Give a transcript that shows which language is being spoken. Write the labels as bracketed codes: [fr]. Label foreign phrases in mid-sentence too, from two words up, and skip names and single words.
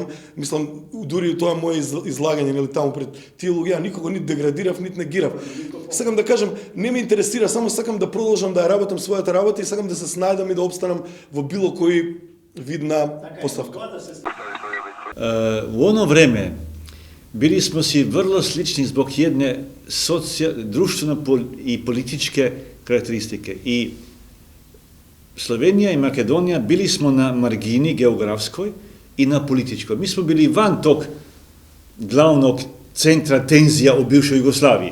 [mk] Мислам дури тоа мое излагање или таму пред тие луѓе, ја никого ни деградирав, нит негирав. Сакам да кажам, не ме интересира, само сакам да продолжам да ја работам својата работа и сакам да се снајдам и да опстанам во било кој вид на поставка. [sr] Во оно време bili smo si vrlo slični zbog jedne društvene i političke karakteristike. I Slovenija i Makedonija bili smo na margini geografskoj i na političkoj. Mi smo bili van tog glavnog centra tenzija u bivšoj Jugoslaviji.